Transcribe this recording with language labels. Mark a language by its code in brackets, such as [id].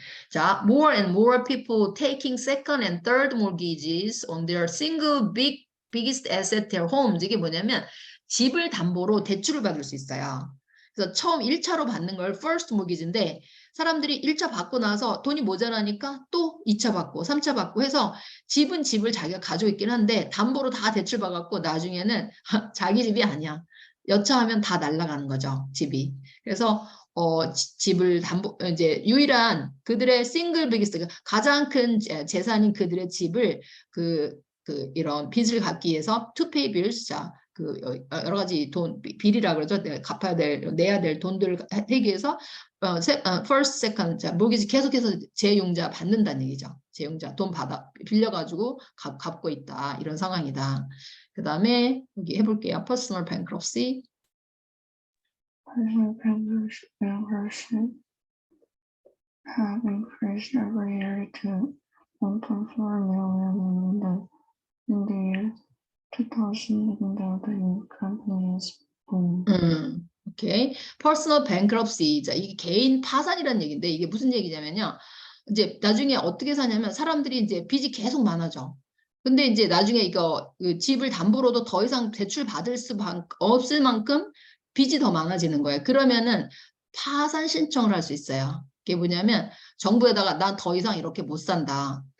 [en] 자, more and more people taking second and third mortgages on their single biggest asset, their homes. [ko] 이게 뭐냐면 집을 담보로 대출을 받을 수 있어요. 그래서 처음 1차로 받는 걸 first mortgage인데 사람들이 1차 받고 나서 돈이 모자라니까 또 2차 받고 3차 받고 해서 집은 집을 자기가 가지고 있긴 한데 담보로 다 대출 받았고 나중에는 자기 집이 아니야. 여차하면 다 날아가는 거죠, 집이. 그래서 집을 이제 유일한 그들의 싱글 비기스트, 가장 큰 재산인 그들의 집을 이런 빚을 갚기 위해서 [en] to pay bills, [ko] 자, 여러 가지 빌이라 그러죠. 내야 될 돈들을 하기 위해서 first, second, 자, mortgage 계속해서 재용자 받는다는 얘기죠. 재용자 돈 빌려가지고 갚고 있다. 이런 상황이다. 그 다음에 여기 해볼게요. [en] personal bankruptcy. Personal bankruptcy have increased every year to 1.4 million in the year 2000, even though the new company is booming. 오케이. personal bankruptcy. [ko] 자, 이게 개인 파산이라는 얘기인데 이게 무슨 얘기냐면요. 이제 나중에 어떻게 사냐면 사람들이 이제 빚이 계속 많아져. 근데 이제 나중에 그 집을 담보로도 더 이상 대출 받을 수 없을 만큼 빚이 더 많아지는 거예요. 그러면은 파산 신청을 할 수 있어요. 그게 뭐냐면 정부에다가 난 더 이상 이렇게 못 산다.